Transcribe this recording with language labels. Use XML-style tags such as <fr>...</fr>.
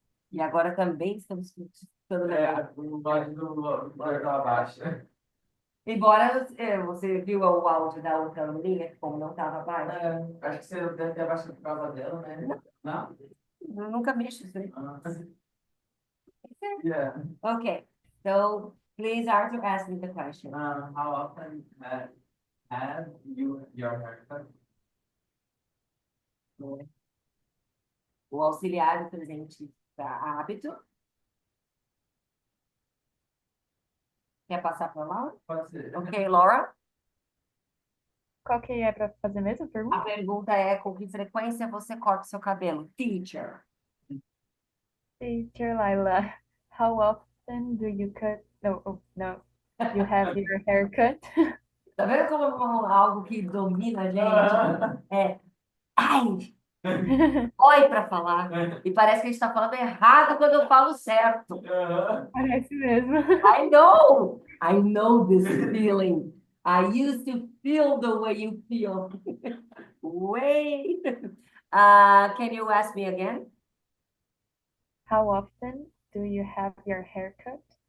<pt>E agora também estamos escutando melhor. O voz do abaixo. Embora você viu o áudio da outra linha, como não estava baixo. Acho que você deve ter abaixado por causa dela, né? Não? Eu nunca mexo isso aí.</pt> <en>Yeah. Okay, so please, Arthur, ask me the question. How often have you your haircut?</en> <pt>O auxiliar do presente para hábito. Quer passar para Laura? Pode ser. Ok, Laura? Qual que é pra fazer mesmo a A pergunta? pergunta é com que frequência você corta o seu cabelo?</pt> <en>Teacher. Teacher Laila, how often do you cut? No, no. You have your haircut?</en> <pt>Tá vendo como é algo que domina a gente? Ai, Oi para falar. E parece que a gente está falando errado quando eu falo certo. Parece mesmo.</pt> <en>I know this feeling. I used to feel the way you feel. Wait. Can you ask me again? How often do you have your hair cut?</en>